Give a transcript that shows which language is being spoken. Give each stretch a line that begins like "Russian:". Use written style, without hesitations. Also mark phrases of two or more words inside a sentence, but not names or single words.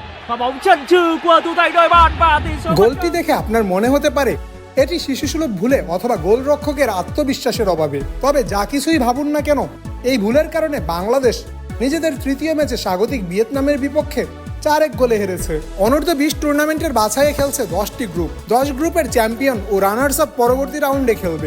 Vietnamese: Và bóng chần chừ của thủ thành đội bạn và tỷ số
Bangla: গোলটি দেখে আপনার মনে হতে পারে এটি শিশুসুলভ ভুলে অথবা গোলরক্ষকের আত্মবিশ্বাসের অভাবে। তবে যা কিছুই ভাবুন না কেন, এই ভুলের কারণে বাংলাদেশ নিজেদের তৃতীয় ম্যাচে স্বাগতিক ভিয়েতনামের বিপক্ষে 4-1 গোলে হেরেছে। অনূর্ধ্ব-20 টুর্নামেন্টের বাছাইয়ে খেলছে 10টি গ্রুপ। 10 গ্রুপের চ্যাম্পিয়ন ও রানার্স আপ পরবর্তী রাউন্ডে খেলবে।